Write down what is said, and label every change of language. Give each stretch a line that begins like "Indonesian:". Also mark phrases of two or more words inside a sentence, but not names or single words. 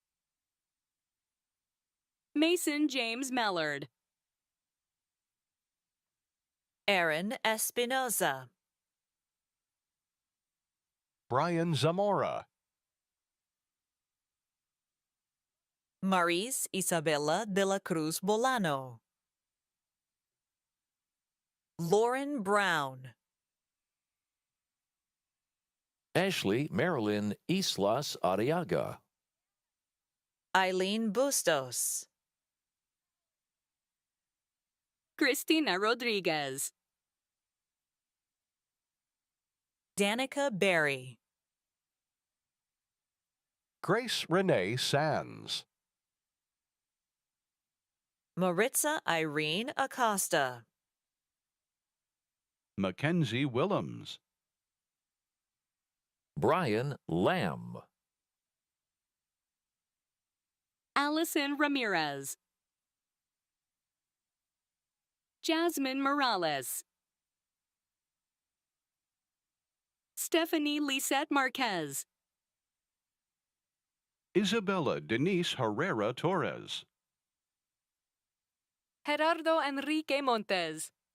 English: Mason James Mellard. Aaron Espinoza. Brian Zamora. Maris Isabella de la Cruz Bolano. Lauren Brown. Ashley Marilyn Islas Arriaga. Eileen Bustos. Cristina Rodriguez. Danica Berry. Grace Renee Sands. Maritza Irene Acosta. Mackenzie Willems. Brian Lamb. Allison Ramirez. Jasmine Morales. Stephanie Lisette Marquez. Isabella Denise Herrera Torres. Gerardo Enrique Montes.